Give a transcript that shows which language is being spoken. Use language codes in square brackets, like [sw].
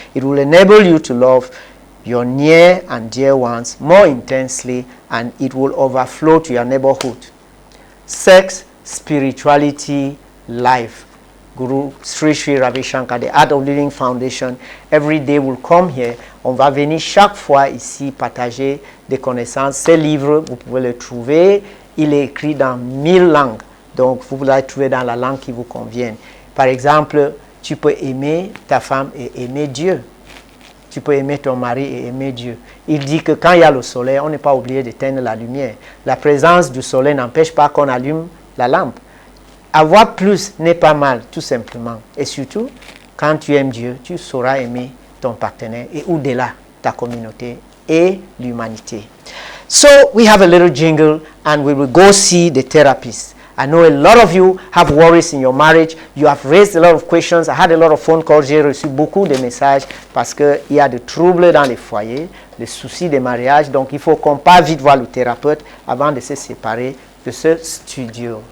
[en] It will enable you to love your near and dear ones more intensely, and it will overflow to your neighborhood. Sex, spirituality, life. Guru Sri Sri Ravi Shankar, the Art of Living Foundation, every day will come here. [fr] On va venir chaque fois ici partager des connaissances. Ces livres, vous pouvez les trouver. Il est écrit dans 1000 langues. Donc, vous pouvez les trouver dans la langue qui vous convient. Par exemple, tu peux aimer ta femme et aimer Dieu. Tu peux aimer ton mari et aimer Dieu. Il dit que quand il y a le soleil, on n'est pas obligé d'éteindre la lumière. La présence du soleil n'empêche pas qu'on allume la lampe. Avoir plus n'est pas mal, tout simplement. Et surtout, quand tu aimes Dieu, tu sauras aimer ton partenaire et au-delà, ta communauté et l'humanité. [en] So, we have a little jingle and we will go see the therapist. I know a lot of you have worries in your marriage. You have raised a lot of questions. I had a lot of phone calls. [fr] J'ai reçu beaucoup de messages parce qu'il y a des troubles dans les foyers, des soucis de mariage. Donc, il faut qu'on parte vite voir le thérapeute avant de se séparer de ce studio.